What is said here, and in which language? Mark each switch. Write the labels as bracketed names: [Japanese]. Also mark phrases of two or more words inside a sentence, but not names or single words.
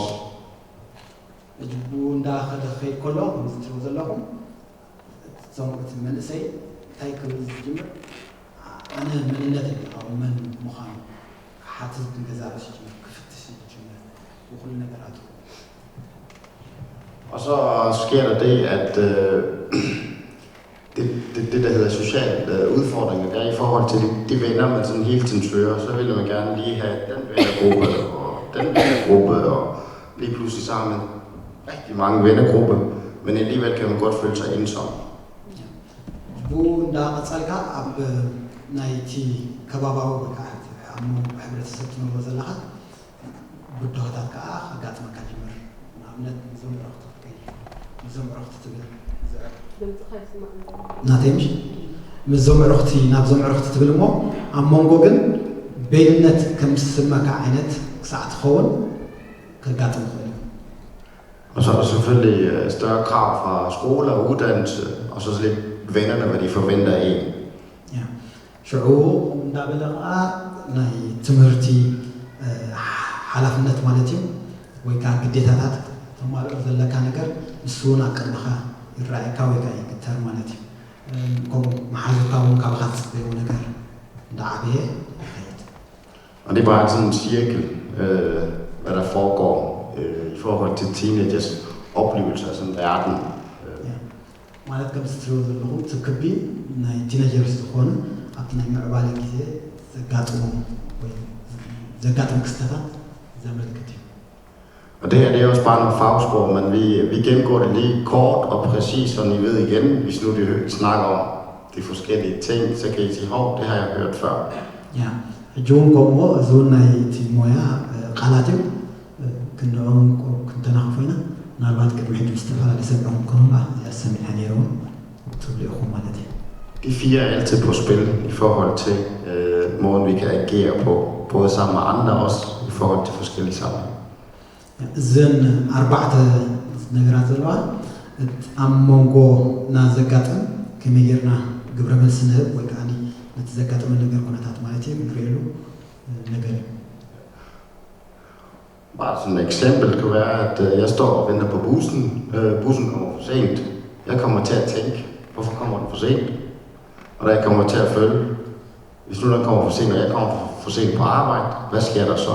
[Tigrinya] እጅቡ እንዳኸደ ክኸይድ ከሎ ከምዚ ትሪእዎ ዘለኹም እቶም እቲ መንእሰይ እንታይ ክብል ዝጅምር ኣነ መንነት ኣብ መን ምዃኑ ክሓትት ክንገዛርስ ይጅምር ክፍትሽ ይጅምር ኩሉ ነገራት [Danish] Og så sker der det, at det der hedder sociale udfordringer, der er i forhold til de venner, man sådan hele tiden søger, så vil man gerne lige have den vennergruppe og den vennergruppe, og lige pludselig så har man rigtig mange vennergrupper, men alligevel kan man godt føle sig ensom. [Tigrinya] ቡ እንዳቐፀልካ ኣብ ናይቲ ከባባዊ ወይ ከዓ ኣብ ሕብረተሰብ ትነብሮ ዘለካ ጉዳዮታት ከዓ ከጋጥመካ ጅምር ንኣብነት ዞም ዕረኽቲ ትብል ናተይ ምሽ ምስ ዞም ዕረኽቲ ናብ ዞም ዕረኽቲ ትብል እሞ ኣብ መንጎ ግን ቤልነት ከም ዝስመካ ዓይነት ክሳዕ ትኸውን ከጋጥም ይኽእል እዩ [Danish] Og så er der selvfølgelig større krav fra skole og uddannelse, og så lidt vennerne, hvad de forventer af en. Ja. [Tigrinya] ሽዑ እንዳበለ ከዓ ናይ ትምህርቲ ሓላፍነት ማለት እዩ ወይ ከዓ ግዴታታት ተማልኦ ዘለካ ነገር ንሱ እውን ኣብ ቅድሚኻ ይረኣየካ ወይ ከዓ ይግተር ማለት እዩ ከምኡ መሓዙርካ እውን ካብኻ ዝፅበዮ ነገር እንዳዓበየ ይኸይድ [Danish] Og det er bare sådan en cirkel, hvad der foregår i forhold til teenagers oplevelser af sådan verden. [Tigrinya] ማለት ከም ዝትሪእዎ ዘለኹም እቲ ክቢ ናይ ቲኔጀርስ ዝኾኑ ኣብቲ ናይ ምዕባለ ግዜ ዘጋጥሙ ክስተታት ዘመልክት እዩ [Danish] Og det her det er også bare noget fagsprog, men vi gennemgår det lige kort og præcis, så I ved igen, hvis nu de snakker om de forskellige ting, så kan I sige, hov, det har jeg hørt før. Ja, [Tigrinya] ሕጂ እውን ከምኡ እዚ እውን ናይቲ ሞያ ቃላት እዩ ክንኦም ክንተናኽፎ ኢና ምናልባት ቅድሚ ሕጂ ዝተፈላለዩ ሰሚዖም ከሆኑ እዚኣ ሰሚዕና ነይረ እውን ትብሉ ኢኹም ማለት እዩ [Danish] De fire er altid på spil i forhold til måden, vi kan agere på, både sammen med andre og også i forhold til forskellige sammenhænge. [Tigrinya] እዘን ኣርባዕተ ነገራት ዘለዋ ኣብ መንጎና ዘጋጥም ከመይ ጌርና ግብረ መልሲ ንህብ ወይ ከዓ ነቲ ዘጋጥመ ነገር ኩነታት ማለት እዩ ንሪኤሉ ነገር እዩ [Danish] Bare sådan et eksempel kan være, at jeg står og venter på bussen. Bussen kommer for sent. Jeg kommer til at tænke, hvorfor kommer den for sent? Og da jeg kommer til at følge, hvis nu den kommer for sent, og jeg kommer for sent på arbejde, hvad sker der så?